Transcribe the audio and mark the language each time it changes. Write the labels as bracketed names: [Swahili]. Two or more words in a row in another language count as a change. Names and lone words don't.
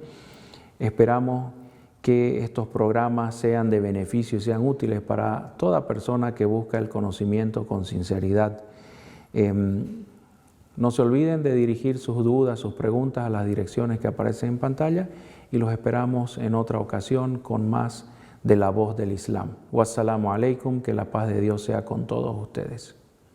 [Spanish] Esperamos que estos programas sean de beneficio y sean útiles para toda persona que busca el conocimiento con sinceridad. No se olviden de dirigir sus dudas, sus preguntas a las direcciones que aparecen en pantalla, y los esperamos en otra ocasión con más de La Voz del Islam. [Arabic] والسلام عليكم, [Spanish] que la paz de Dios sea con todos ustedes.